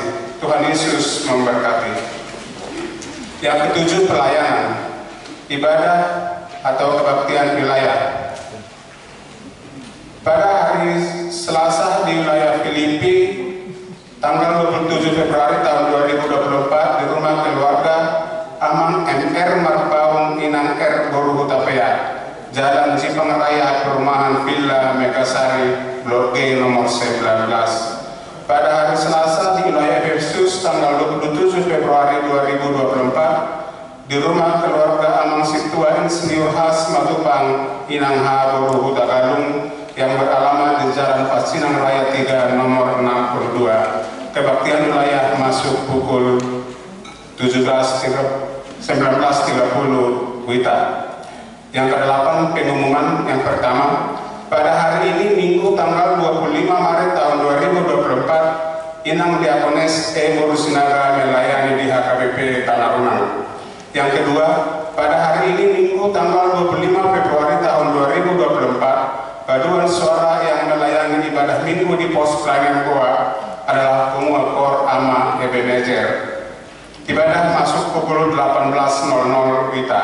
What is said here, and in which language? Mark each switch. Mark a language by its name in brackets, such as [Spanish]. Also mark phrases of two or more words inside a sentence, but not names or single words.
[Indonesian] Tuhan Yesus memberkati. Yang ketujuh, pelayanan, ibadah atau kebaktian wilayah. Pada hari Selasa di wilayah Filipi, tanggal 27 Februari tahun 2024 di rumah keluarga Amang MR Marpaung Inang R Boruhutapea, Jalan Cipang Raya, Perumahan Villa Megasari, Blok G nomor 19. Pada hari Selasa di wilayah Efesus tanggal 27 Februari 2024 di rumah keluarga Amang Situa Insinyur Has Matupang Inang H Boruhutagalung yang beralamat di Jalan Pacinang Raya 3 nomor 62. Kebaktian wilayah masuk pukul 19.30 WITA. Yang ke-8, pengumuman. Yang pertama, pada hari ini Minggu tanggal 25 Maret tahun 2024, Inang Diakones E Borusinaga melayani di HKBP Tanah Runang. Yang kedua, pada hari ini Minggu tanggal 25 Februari Paduan suara yang melayani ibadah minggu di pos pelayanan Goa adalah Pemua Kor Ama Ebenezer. Ibadah masuk pukul 18.00 WITA.